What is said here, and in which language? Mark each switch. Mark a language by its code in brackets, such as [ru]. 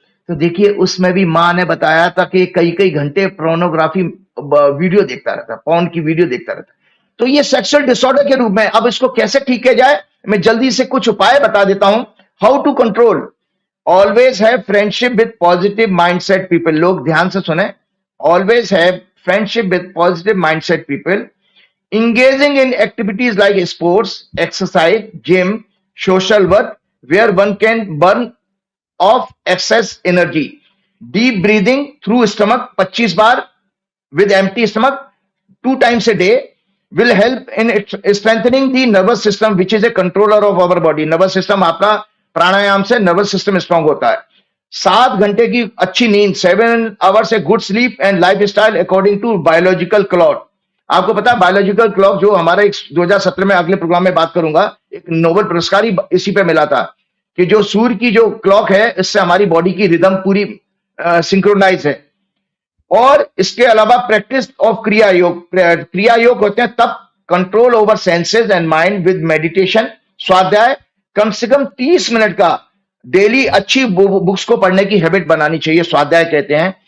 [hi] तो देखिए उसमें भी माँ ने बताया था कि कई घंटे पोर्नोग्राफी वीडियो देखता रहता, पॉर्न की वीडियो देखता रहता। तो ये सेक्सुअल डिसऑर्डर के रूप में। अब इसको कैसे ठीक किया जाए, मैं जल्दी से कुछ उपाय बता देता हूं। [en] How to control, always have friendship with positive mindset people. [hi] लोग ध्यान से सुने, [en] Always have friendship with positive mindset people, engaging in activities like sports, exercise, gym, social work, where one can burn off excess energy. Deep breathing through stomach 25 बार with empty stomach 2 times a day will help in strengthening the nervous system, which is a controller of our body. [hi] nervous system आपका प्राणायाम से nervous system strong होता है। 7 घंटे की अच्छी नींद, [en] 7 hours a good sleep and lifestyle according to biological clock। [hi] आपको पता है बायोलॉजिकल क्लॉक जो हमारा 2017 में, अगले प्रोग्राम में बात करूंगा, एक नोबेल पुरस्कार ही इसी पे मिला था कि जो सूर्य की जो क्लॉक है, इससे हमारी बॉडी की रिदम पूरी सिंक्रोनाइज है। और इसके अलावा [en] practice of Kriya yoga, [hi] क्रिया योग होते हैं तब, [en] control over senses and mind with meditation, [hi] स्वाध्याय, कम से कम 30 मिनट का डेली अच्छी बुक्स को पढ़ने की हैबिट बनानी चाहिए, स्वाध्याय कहते हैं।